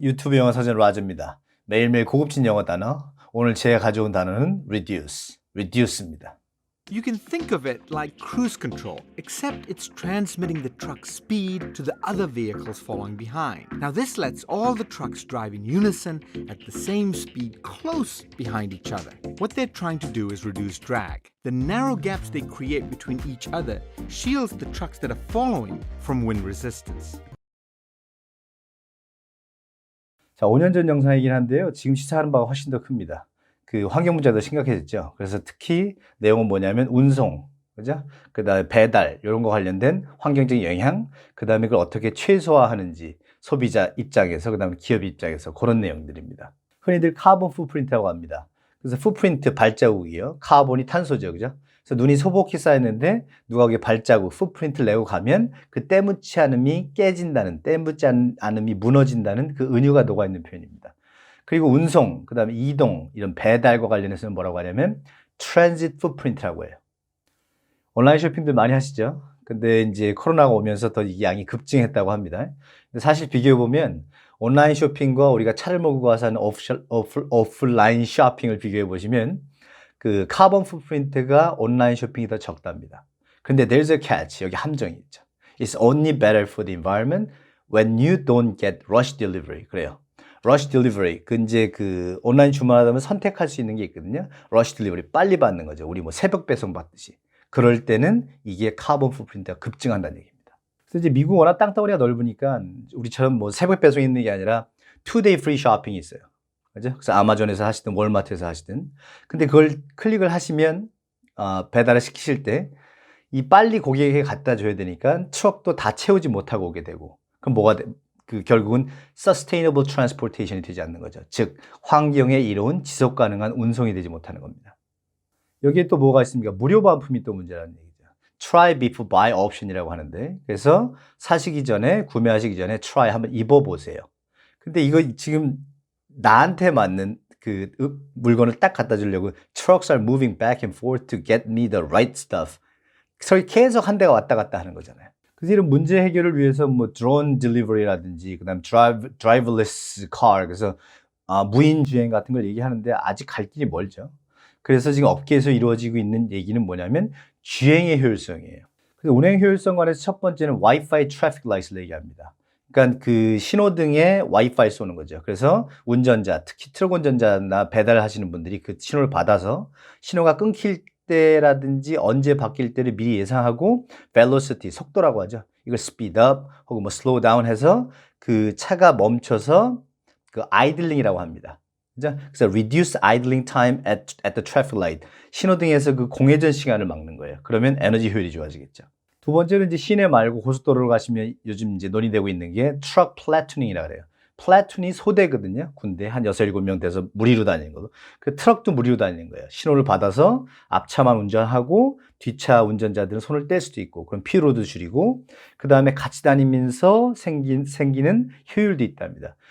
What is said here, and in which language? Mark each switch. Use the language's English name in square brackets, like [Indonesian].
[Korean] 유튜브 영어 사전 라즈입니다. 매일매일 고급진 영어 단어. 오늘 제가 가져온 단어는 reduce입니다. [English] You can think of it like cruise control, except it's transmitting the truck's speed to the other vehicles following behind. Now, this lets all the trucks drive in unison at the same speed close behind each other. What they're trying to do is reduce drag. The narrow gaps they create between each other shields the trucks that are following from wind resistance. [Korean] 자, 5년 전 영상이긴 한데요. 지금 시사하는 바가 훨씬 더 큽니다. 그 환경 문제가 더 심각해졌죠. 그래서 특히 내용은 뭐냐면 운송, 그죠? 그다음에 배달 이런 거 관련된 환경적인 영향, 그다음에 그걸 어떻게 최소화하는지 소비자 입장에서 그다음에 기업 입장에서 그런 내용들입니다. 흔히들 카본 풋프린트라고 합니다. 그래서 풋프린트 발자국이요. 카본이 탄소죠, 그죠? 그래서 눈이 소복히 쌓였는데 누가 거기에 발자국, 풋프린트를 내고 가면 그 때묻지 않음이 깨진다는, 때묻지 않음이 무너진다는 그 은유가 녹아있는 표현입니다. 그리고 운송, 그 다음에 이동, 이런 배달과 관련해서는 뭐라고 하냐면 transit footprint라고 해요. 온라인 쇼핑들 많이 하시죠? 근데 이제 코로나가 오면서 더 이 양이 급증했다고 합니다. 근데 사실 비교해보면 온라인 쇼핑과 우리가 차를 몰고 가서 하는 오프라인 쇼핑을 비교해 보시면 그 카본 풋프린트가 온라인 쇼핑이 더 적답니다. 근데 [English] there's a catch. [Korean] 여기 함정이 있죠. [English] It's only better for the environment when you don't get rush delivery. [Korean] 그래요. [English] rush delivery. [Korean] 그 이제 그 온라인 주문하다 보면 선택할 수 있는 게 있거든요. rush delivery. 빨리 받는 거죠. 우리 뭐 새벽 배송 받듯이. 그럴 때는 이게 카본 풋프린트가 급증한다는 얘기입니다. 그래서 이제 미국 워낙 땅덩어리가 넓으니까 우리처럼 뭐 새벽 배송이 있는 게 아니라 2day free 쇼핑이 있어요. 그죠? 그래서 아마존에서 하시든 월마트에서 하시든. 근데 그걸 클릭을 하시면 배달을 시키실 때 이 빨리 고객에게 갖다 줘야 되니까 트럭도 다 채우지 못하고 오게 되고. 그럼 뭐가 돼? 그 결국은 sustainable transportation이 되지 않는 거죠. 즉 환경에 이로운 지속 가능한 운송이 되지 못하는 겁니다. 여기에 또 뭐가 있습니까? 무료 반품이 또 문제라는 얘기죠. try before buy option이라고 하는데, 그래서 사시기 전에, 구매하시기 전에 try 한번 입어보세요. 근데 이거 지금 나한테 맞는 그 물건을 딱 갖다 주려고 [English] trucks are moving back and forth to get me the right stuff. [Korean] 그래서 계속 한 대가 왔다 갔다 하는 거잖아요. 그래서 이런 문제 해결을 위해서 뭐 drone delivery라든지 그다음 driverless car, 그래서 무인 주행 같은 걸 얘기하는데 아직 갈 길이 멀죠. 그래서 지금 업계에서 이루어지고 있는 얘기는 뭐냐면 주행의 효율성이에요. 그래서 운행 효율성 관해서 첫 번째는 Wi-Fi traffic lights를 얘기합니다. 그러니까 그 신호등에 와이파이 쏘는 거죠. 그래서 운전자, 특히 트럭 운전자나 배달하시는 분들이 그 신호를 받아서 신호가 끊길 때라든지 언제 바뀔 때를 미리 예상하고 velocity, 속도라고 하죠. 이걸 speed up 혹은 뭐 slow down 해서 그 차가 멈춰서 그 idling이라고 합니다. 그죠? 그래서 [English] reduce idling time at the traffic light. [Korean] 신호등에서 그 공회전 시간을 막는 거예요. 그러면 에너지 효율이 좋아지겠죠. 두 번째는 이제 시내 말고 고속도로를 가시면 요즘 이제 논의되고 있는 게 트럭 플래투닝이라고 그래요. 플래툰이 소대거든요. 군대 한 6, 7명 돼서 무리로 다니는 거고. 그 트럭도 무리로 다니는 거예요. 신호를 받아서 앞차만 운전하고 뒷차 운전자들은 손을 뗄 수도 있고, 그럼 피로도 줄이고, 그 다음에 같이 다니면서 생기는 효율도 있답니다.